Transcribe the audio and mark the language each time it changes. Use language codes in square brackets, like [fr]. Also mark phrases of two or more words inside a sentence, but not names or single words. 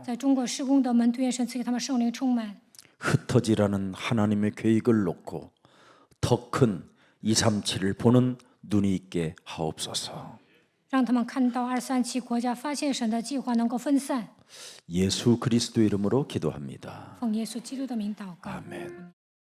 [zh] 在中国施工的门徒，愿神赐给他们圣灵充满。 [ko] 흩어지라는 하나님의 계획을 놓고 더 큰 237을 보는 눈이 있게 하옵소서. [zh] 让他们看到237国家发现神的计划能够分散。 [ko] 예수 그리스도 이름으로 기도합니다. [zh] 奉耶稣基督的名祷告。 [ko] 아멘.